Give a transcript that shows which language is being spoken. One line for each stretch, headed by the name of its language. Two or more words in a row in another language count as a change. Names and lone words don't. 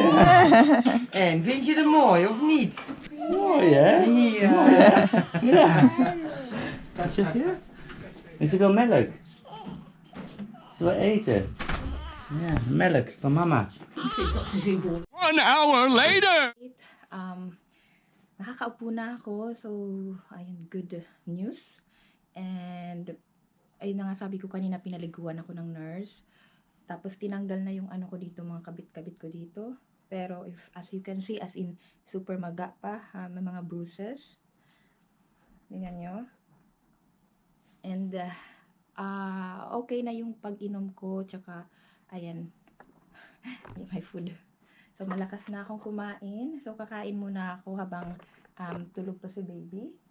Dutch: En vind je het mooi of niet? Mooi, hè? Ja. Ja. Wat zeg je? Is er wel melk? Ze wil eten. Ja, melk van mama. Ik vind dat ze zinvol.
English: 1 hour later!
Filipino: Nakakaupo na ako.
English: So, ayun, good news.
Filipino: And, ayun na nga sabi ko kanina, pinaliguan ako ng nurse. Tapos, tinanggal na yung ano ko dito, mga kabit-kabit ko dito. Pero,
English: as you can see, as in, super
Filipino: maga pa. May mga bruises. Tingnan nyo. And, okay na yung pag-inom ko. Tsaka, ayan,
English: my food.
Filipino: So, malakas na akong kumain. So, kakain muna ako habang tulog pa si baby.